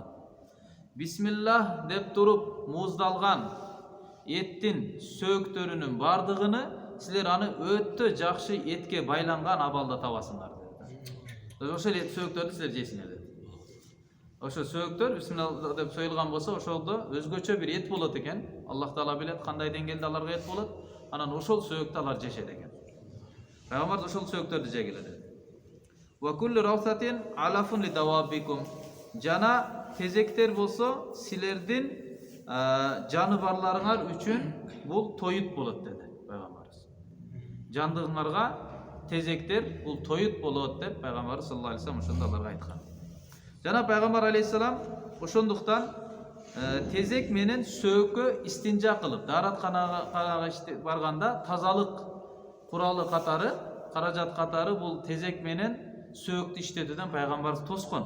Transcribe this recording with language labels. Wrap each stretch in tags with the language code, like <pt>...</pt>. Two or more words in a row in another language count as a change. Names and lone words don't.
<ky>Бисмиллах деп туруп муздалган еттин сөктөрүнүн бардыгыны силер аны өтө жакшы этке байланган абалда табасыңар dedi. Ошол эт сөктөрдү силер жейсиңер dedi. Ошо сөктөр бисмилла деп союлган болсо, ошолдо өзгөчө бир эт болот экен. Аллах Таала билет кандай деңгээлде аларга эт болот. Анан ошол сөктү алар жешет экен. Пайгамбар ошол сөктөрдү жегиле dedi.</ky> <ar>وكل روثة علف لدوابكم.</ar> <ky>Жана тезектер болсо силердин жаныбарларыңар үчүн бул тоют болот dedi пайгамбарыбыз. Жандыгыңарга тезектер бул тоют болот деп пайгамбар</ky> <ar>صلى الله عليه وسلم</ar> <ky>ошондо аларга айткан. Жана пайгамбар алейхиссалам ошондуктан тезек менен сөккө истинжа кылып, дааратканага барганда тазалык куралы катары, каражат катары бул тезек менен сөктү иштетүүдөн пайгамбарыбыз тоскон.</ky>